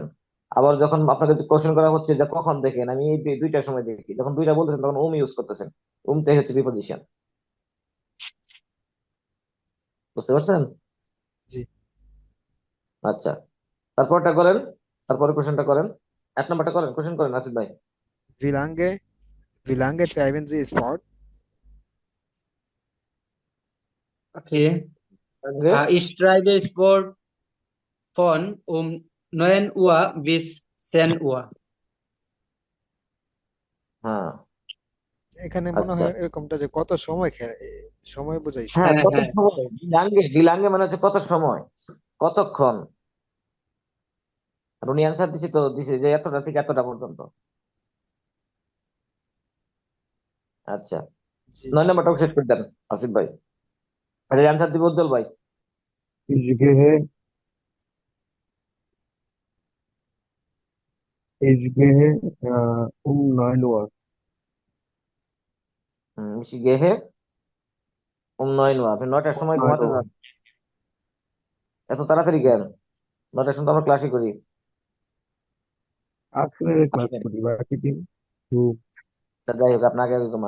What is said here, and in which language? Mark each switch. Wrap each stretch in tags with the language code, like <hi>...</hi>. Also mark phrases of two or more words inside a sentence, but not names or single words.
<bn>আবার যখন আপনাকে কোশ্চেন করা হচ্ছে যে কখন দেখেন, আমি এই দুইটার সময় দেখি, যখন দুইটা বলতেছেন তখন ইউজ করতেছেন, টাই হচ্ছে প্রিপোজিশন। বুঝতে পারছেন? জি। আচ্ছা, তারপরটা করেন, তারপরে কোশ্চেনটা করেন, 1 নম্বরটা করেন, কোশ্চেন করেন আসিফ ভাই।</bn> <de>Wie lange, wie lange treiben Sie Sport?</de> <en>okay.</en> <bn>আগে,</bn> <de>Ich treibe Sport von 9 Uhr bis 10 Uhr.</de> <bn>হ্যাঁ এখানে মনে আচ্ছা, হয় এরকমটা যে কত সময় সময় বুঝাইছে। হ্যাঁ হ্যাঁ কত হ্যাঁ সময়, ডিলাঙ্গে মানে হচ্ছে কত সময়, কতক্ষণ। আর উনি অ্যান্সার দিছে, তো দিছে যে এতটা থেকে এতটা পর্যন্ত। আচ্ছা, জি। 9 নম্বরটাও সেট করে দেন আসিফ ভাই। আর অ্যান্সার দিব উজ্জ্বল ভাই।</bn> <de>Ich gehe, ich gehe um 9 Uhr.</de> <bn>গেহে 9 আপনি 9টার</bn> <de>Um</de> <bn>সময় 9 ঘুমাতে</bn> <de>Uhr.</de> <bn>যান, এত তাড়াতাড়ি কেন? 9টার সময় তো আমরা ক্লাসই করি। 8 Uhr ক্লাস আসবেন। করি, বাকি দিন তো আচ্ছা, যাই হোক, আপনাকে আগে ঘুমান।</bn>